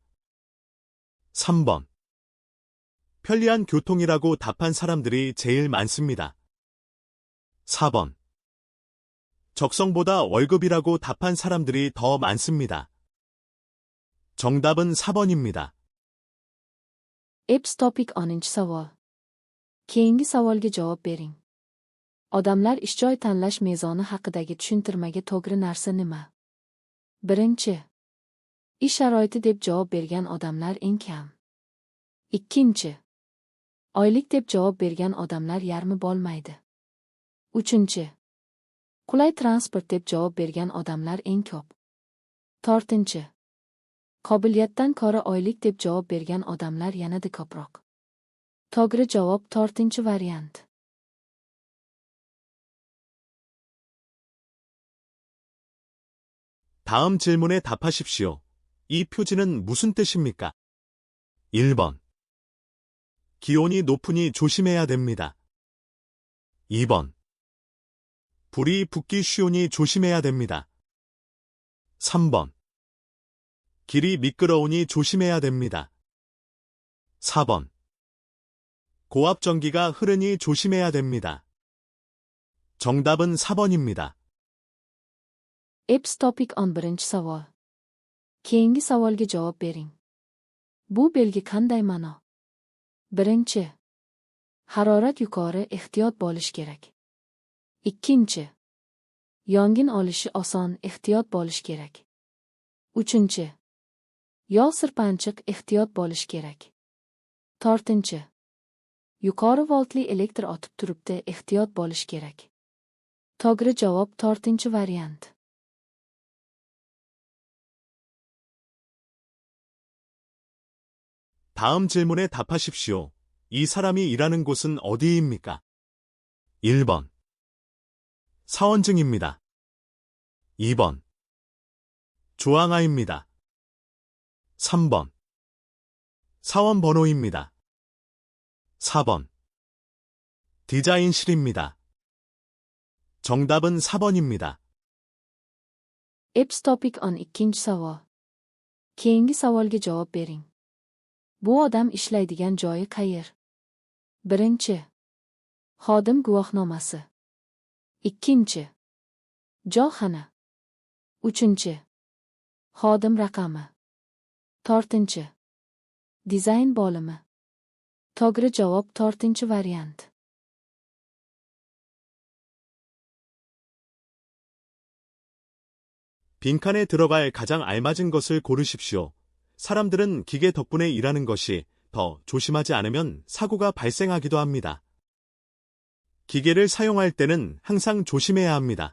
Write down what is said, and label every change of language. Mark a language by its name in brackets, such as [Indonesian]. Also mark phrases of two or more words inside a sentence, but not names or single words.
[Korean] 3번. 편리한 교통이라고 답한 사람들이 제일 많습니다. 4번. 적성보다 월급이라고 답한 사람들이 더 많습니다. 정답은 4번입니다. [Uzbek] Apps topik 10 savol. Keyingi savolga javob bering. Odamlar ish-joy tanlash mezoni haqidagi tushuntirmaga to'g'ri narsa nima? Birinchi. Ish sharoiti deb javob bergan odamlar eng kam. Ikkinchi. Oylik deb javob bergan odamlar yarmi bo'lmaydi. Uchinchi. Qulay transport deb javob bergan odamlar eng ko'p. To'rtinchi. Qobiliyatdan ko'ra oylik deb javob bergan odamlar yanada ko'proq. To'g'ri javob to'rtinchi variant. [Korean] 다음 질문에 답하십시오. 이 표지는 무슨 뜻입니까? 1번. 기온이 높으니 조심해야 됩니다. 2번. 불이 붙기 쉬우니 조심해야 됩니다. 3번. 길이 미끄러우니 조심해야 됩니다. 4번. 고압 전기가 흐르니 조심해야 됩니다. 정답은 4번입니다. [Uzbek] Eps topic 11 savol. Keyingi savolga javob bering. Bu belgi qanday ma'no? Birinchi. Harorat yuqori, ehtiyot bo'lish kerak. Ikkinchi. Yong'in olishi oson, ehtiyot bo'lish kerak. Uchinchi. Yo'l sirpanchiq, ehtiyot bo'lish kerak. To'rtinchi. Yuqori voltli elektr otib turibdi, ehtiyot bo'lish kerak. To'g'ri javob to'rtinchi variant. [Korean] 다음 질문에 답하십시오. 이 사람이 일하는 곳은 어디입니까? 1번. 사원증입니다. 2번. 조항아입니다. 3번. 사원번호입니다. 4번. 디자인실입니다. 정답은 4번입니다. [Uzbek] Eps topic 12 savol. Keyingi savolga javob bering. Bu odam ishlaydigan joyi qayer? Birinchi. Xodim guvohnomasi. Ikkinchi. Joyxona. Uchinchi. Xodim raqami. To'rtinchi. Dizayn bo'limi. To'g'ri javob to'rtinchi variant. [Korean] 빈칸에 들어갈 가장 알맞은 것을 고르십시오. 사람들은 기계 덕분에 일하는 것이 더 조심하지 않으면 사고가 발생하기도 합니다. 기계를 사용할 때는 항상 조심해야 합니다.